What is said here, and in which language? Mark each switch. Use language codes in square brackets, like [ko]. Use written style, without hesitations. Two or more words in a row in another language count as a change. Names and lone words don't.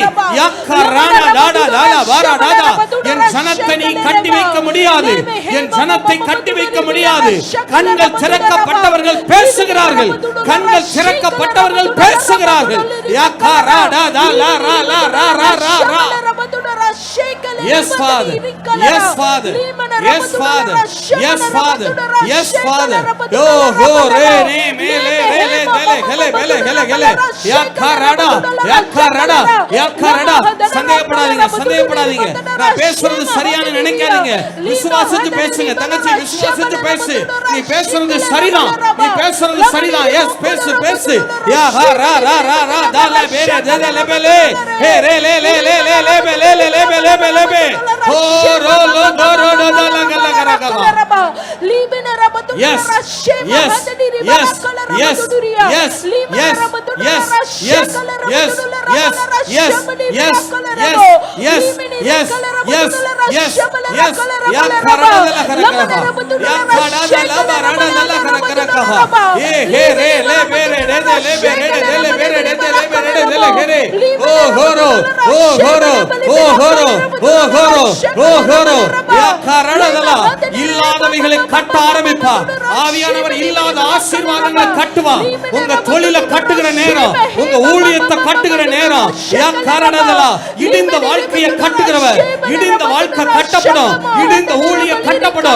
[ta] யாக்கா ராடா டாடா டாடா பாரா டாடா. என் ஜனத்தை நீ கட்டி வைக்க முடியாது. என் ஜனத்தை கட்டி வைக்க முடியாது. கண்கள் திறக்கப்பட்டவர்கள் பேசுகிறார்கள். கண்கள் திறக்கப்பட்டவர்கள் பேசுகிறார்கள். யாக்கா ராடா டாலா ரா லா ரா ரா ரா ரா. [en] Yes Father, yes Father, yes Father, yes Father, yes Father. Oh ho re ne me le re le dele gele bele gele gele. Yakka rada, yakka rada, yakka rada. [ta] சந்தேகப்படாதீங்க, சந்தேகப்படாதீங்க. நான் பேசுறது சரியானு நினைக்காதீங்க. விசுவாசிச்சு பேசுங்க. தங்கச்சி விசுவாசிச்சு பேசு. நீ பேசுறது சரிதான். நீ பேசுறது சரிதான். எஸ் பேசு பேசு. யா ஹா ரா ரா ரா ரா தா லே பேரே தே லே பெலே. ஹே ரே லே லே லே லே லே பெலே லே லே பெலே பெலே பெ. ஓ ரோ லோ கோ ரோ டோ தா ல கல கர கல. [en] Yes, yes, yes, yes, yes, yes, yes, yes, yes, yes, yes, yes, yes, yes, yes, yes, yes, yes. Ya karada la kara kara. Ya karada la barada la kara kara kara. He re le be re de le be re de le be re de le be re de le gere. Oh horo, oh horo, oh horo, oh horo, oh horo. Ya karada la [ta] இல்லாதவைகளை கட்ட ஆரம்பிப்பார். ஆவியானவர் இல்லாத ஆசீர்வாதங்களை கட்டுவார். உங்க தொழிலை கட்டுகிற நேரம், உங்க ஊழியத்தை கட்டுகிற நேரம். யா காரணதலா இடிந்த வாழ்க்கையை கட்டுகிறவர். இடிந்த வாழ்க்கை கட்டப்படும். இடிந்த ஊழிய கட்டப்படும்.